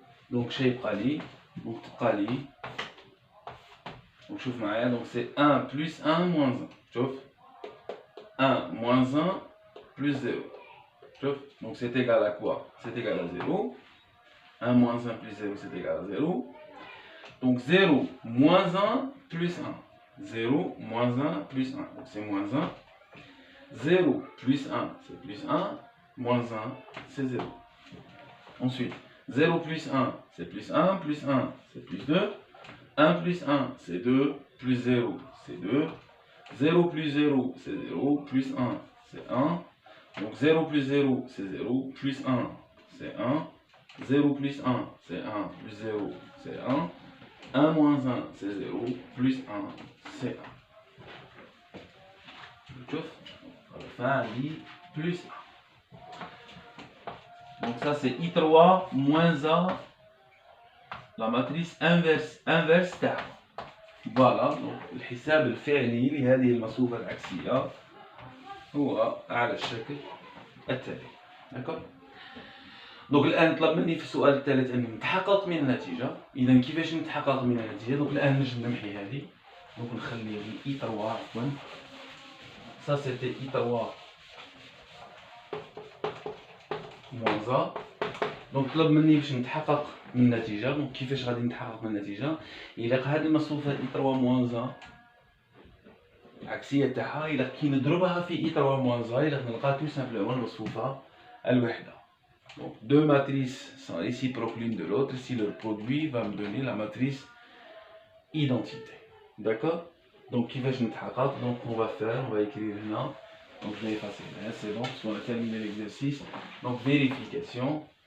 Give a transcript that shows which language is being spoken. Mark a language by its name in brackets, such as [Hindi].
[Arabic] donc شي يبقى لي donc تبقى لي donc شوف معايا. [French] donc c'est 1 plus 1 moins 1. شوف 1 moins 1 plus 0. شوف donc c'est égal à quoi? c'est égal à 0. 1 moins 1 plus 0 c'est égal à 0. donc 0 moins 1 plus 1. 0 moins 1 plus 1. donc c'est moins 1. 0 plus 1 c'est plus 1. Moins 1 c'est 0. Ensuite 0 plus 1 c'est plus 1. Plus 1 c'est plus 2. 1 plus 1 c'est 2. Plus 0 c'est 2. 0 plus 0 c'est 0. Plus 1 c'est 1. donc 0 plus 0 c'est 0. Plus 1 c'est 1. 0 plus 1 c'est 1. Plus 0 c'est 1. 1 moins 1 c'est 0. Plus 1 c'est 1. شوف enfin plus 1. donc ça c'est I3 moins A la matrice inverse تاعها. [Arabic] voilà donc الحساب الفعلي لهذه المصفوفة العكسية هو على الشكل التالي. [French] d'accord. [Arabic] donc الآن طلب مني في السؤال الثالث أن نتحقق من النتيجة. إذا كيفاش نتحقق من النتيجة؟ donc الآن نجم نمحي هذه. donc نخلي I3 عفوا. [French] ça c'était I3 moins A. [Arabic] donc طلب مني باش نتحقق من النتيجة. donc كيفاش غادي نتحقق من النتيجة؟ إلا هذه المصفوفة I3 moins A العكسية تاعها إلا كي نضربها في I3 moins A إلا نلقى [French] tout simplement [Arabic] المصفوفة الوحدة. [French] donc deux matrices sont réciproques l'une de l'autre. si leur produit va me donner la matrice identité. d'accord. donc [Arabic] كيفاش نتحقق؟ [French] donc on va écrire هنا. donc je vais effacer là, c'est bon parce qu'on a terminé l'exercice. donc vérification.